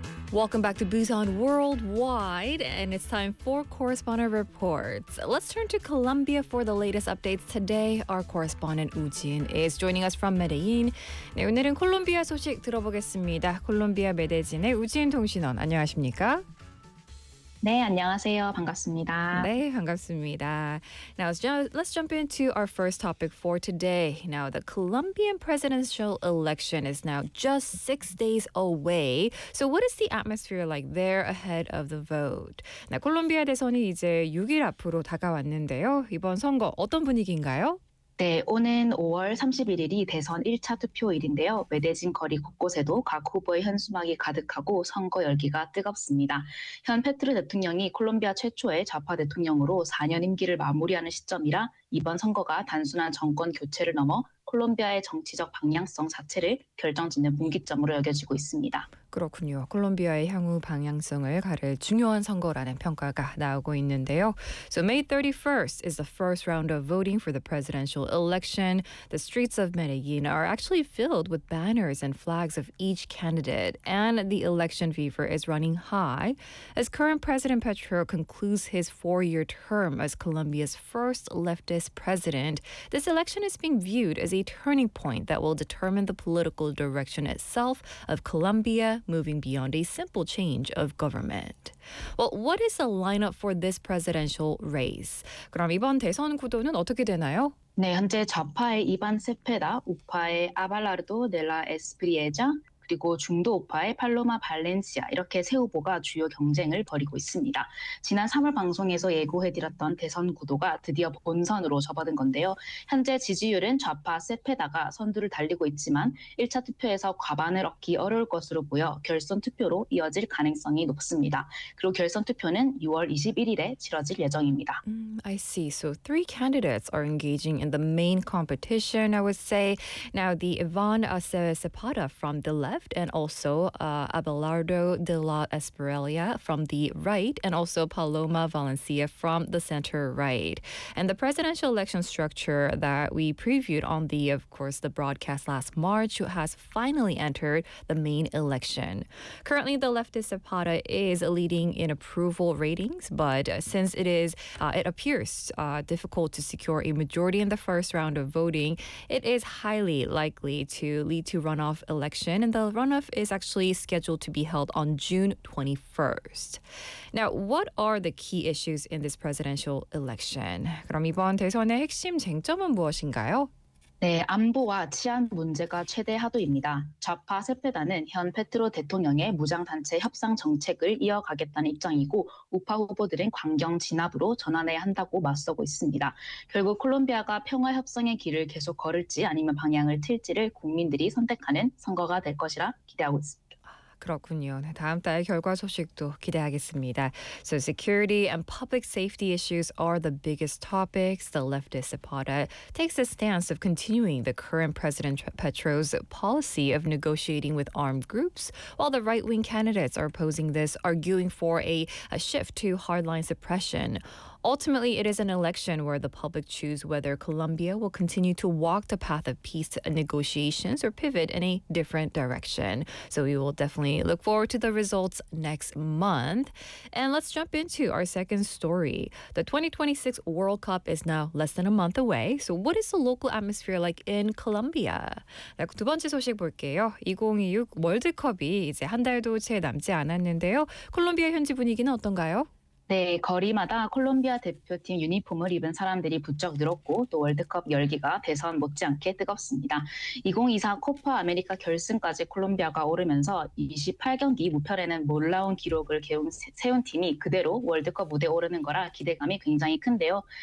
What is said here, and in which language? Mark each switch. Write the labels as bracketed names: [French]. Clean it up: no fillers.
[English] Welcome back to Busan Worldwide, and it's time for Correspondent Reports. Let's turn to Colombia for the latest updates. Today, our correspondent Woo Jin is joining us from Medellin. [Korean] 네, 오늘은 콜롬비아 소식 들어보겠습니다. 콜롬비아 메데진의 우지인 통신원, 안녕하십니까? 네, 안녕하세요. 반갑습니다. 네, 반갑습니다. [English] Now, let's jump into our first topic for today. Now, the Colombian presidential election is now just 6 days away. So, what is the atmosphere like there ahead of the vote? [Korean] 네, 콜롬비아 대선이 이제 6일 앞으로 다가왔는데요. 이번 선거 어떤 분위기인가요? 네, 오는 5월 31일이 대선 1차 투표일인데요. 메데진 거리 곳곳에도 각 후보의 현수막이 가득하고 선거 열기가 뜨겁습니다. 현 페트로 대통령이 콜롬비아 최초의 좌파 대통령으로 4년 임기를 마무리하는 시점이라 이번 선거가 단순한 정권 교체를 넘어 콜롬비아의 정치적 방향성 자체를 결정짓는 분기점으로 여겨지고 있습니다. 그렇군요. 콜롬비아의 향후 방향성을 가를 중요한 선거라는 평가가 나오고 있는데요. [English] So May 31st is the first round of voting for the presidential election. The streets of Medellin are actually filled with banners and flags of each candidate, and the election fever is running high as current President Petro concludes his four-year term as Colombia's first leftist president. This election is being viewed as a turning point that will determine the political direction itself of Colombia, moving beyond a simple change of government. Well, what is the lineup for this presidential race? [Korean] 그럼 이번 대선 구도는 어떻게 되나요? 네, 현재 좌파의 이반 세페다, 우파의 아발라르도 넬라 에스프리에자, 그리고 중도 우파의 팔로마 발렌시아 이렇게 세 후보가 주요 경쟁을 벌이고 있습니다. 지난 3월 방송에서 예고해드렸던 대선 구도가 드디어 본선으로 접어든 건데요. 현재 지지율은 좌파 세페다가 선두를 달리고 있지만 1차 투표에서 과반을 얻기 어려울 것으로 보여 결선 투표로 이어질 가능성이 높습니다. 그리고 결선 투표는 6월 21일에 치러질 예정입니다. [English] I see. So three candidates are engaging in the main competition, I would say. Now the Iván Acevedo-Zapata from the left, and also Abelardo de la Esperalia from the right, and also Paloma Valencia from the center right. And the presidential election structure that we previewed on the, of course, the broadcast last March has finally entered the main election. Currently, the leftist Zapata is leading in approval ratings, but since it appears difficult to secure a majority in the first round of voting, it is highly likely to lead to runoff election, and the runoff is actually scheduled to be held on June 21st. Now, what are the key issues in this presidential election? [Korean] 그럼 이번 대선의 핵심 쟁점은 무엇인가요? 네, 안보와 치안 문제가 최대 화두입니다. 좌파 세페다는 현 페트로 대통령의 무장단체 협상 정책을 이어가겠다는 입장이고 우파 후보들은 광경 진압으로 전환해야 한다고 맞서고 있습니다. 결국 콜롬비아가 평화 협상의 길을 계속 걸을지 아니면 방향을 틀지를 국민들이 선택하는 선거가 될 것이라 기대하고 있습니다. 그렇군요. 다음 달 결과 소식도 기대하겠습니다. [English] So security and public safety issues are the biggest topics. The leftist Zapata takes a stance of continuing the current President Petro's policy of negotiating with armed groups, while the right-wing candidates are opposing this, arguing for a shift to hardline suppression. Ultimately, it is an election where the public choose whether Colombia will continue to walk the path of peace negotiations or pivot in a different direction. So we will definitely look forward to the results next month. And let's jump into our second story. The 2026 World Cup is now less than a month away. So what is the local atmosphere like in Colombia? [Korean] 두 번째 소식 볼게요. 2026 월드컵이 이제 한 달도 채 남지 않았는데요. 콜롬비아 현지 분위기는 어떤가요? 네, 거리마다 콜롬비아 대표팀 유니폼을 입은 사람들이 부쩍 늘었고 또 월드컵 열기가 대선 못지않게 뜨겁습니다. 2024 코파 아메리카 결승까지 콜롬비아가 오르면서 28경기 무패라는 놀라운 기록을 세운 팀이 그대로 월드컵 무대에 오르는 거라 기대감이 굉장히 큰데요.